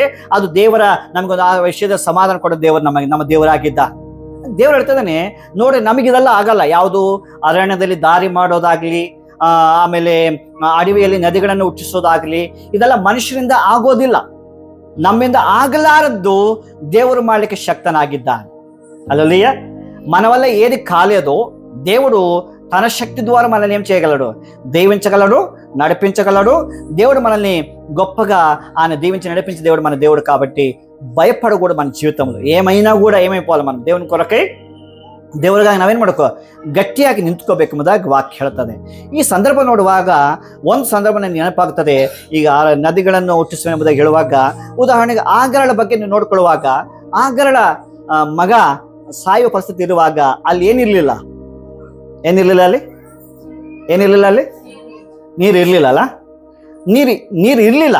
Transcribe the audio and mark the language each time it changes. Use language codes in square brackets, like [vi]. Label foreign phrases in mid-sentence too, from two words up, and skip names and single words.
[kn] ಅದು ದೇವರ ನಮಗೊಂದು ಆ ವಿಷಯದ ಸಮಾಧಾನ ಕೊಡೋ ದೇವರು ನಮ್ಮ ದೇವರಾಗಿದ್ದ. ದೇವರು ಹೇಳ್ತಿದ್ದಾನೆ, ನೋಡಿ ನಮಗಿದೆಲ್ಲ ಆಗಲ್ಲ. ಯಾವುದು ಅರಣ್ಯದಲ್ಲಿ ದಾರಿ ಮಾಡೋದಾಗ್ಲಿ, ಆಮೇಲೆ ಅಡವಿಯಲ್ಲಿ ನದಿಗಳನ್ನು ಹುಟ್ಟಿಸೋದಾಗ್ಲಿ, ಇದೆಲ್ಲ ಮನುಷ್ಯರಿಂದ ಆಗೋದಿಲ್ಲ. ನಮ್ಮಿಂದ ಆಗಲಾರದ್ದು ದೇವರು ಮಾಡಲಿಕ್ಕೆ ಶಕ್ತನಾಗಿದ್ದಾನೆ. [te] అలలుయ మన వల్ల ఏది కాలేదో దేవుడు తన శక్తి ద్వారా మనల్ని ఏం చేయగలడు, దీవించగలడు, నడిపించగలడు. దేవుడు మనల్ని గొప్పగా ఆయన దీవించి నడిపించే దేవుడు మన దేవుడు. కాబట్టి భయపడకూడదు. మన జీవితంలో ఏమైనా కూడా ఏమైపోవాలి, మనం దేవుని కొరకై [kn] ದೇವರಿಗಾಗಿ ನಾವೇನು ಮಾಡ್ಕೋ, ಗಟ್ಟಿಯಾಗಿ ನಿಂತ್ಕೋಬೇಕು ಎಂಬುದಾಗಿ ವಾಕ್ಯ ಹೇಳ್ತದೆ. ಈ ಸಂದರ್ಭ ನೋಡುವಾಗ ಒಂದು ಸಂದರ್ಭ ನನಗೆ ನೆನಪಾಗ್ತದೆ. ಈಗ ನದಿಗಳನ್ನು ಹುಟ್ಟಿಸುವ ಎಂಬುದಾಗಿ ಹೇಳುವಾಗ, ಉದಾಹರಣೆಗೆ ಆಗರಳ ಬಗ್ಗೆ ನೀವು ನೋಡ್ಕೊಳ್ಳುವಾಗ, ಆಗರಳ ಮಗ ಸಾಯುವ ಪರಿಸ್ಥಿತಿ ಇರುವಾಗ ಅಲ್ಲಿ ಏನಿರಲಿಲ್ಲ, ಅಲ್ಲಿ ನೀರು ಇರಲಿಲ್ಲ ಅಲ್ಲ, ನೀರು ಇರಲಿಲ್ಲ.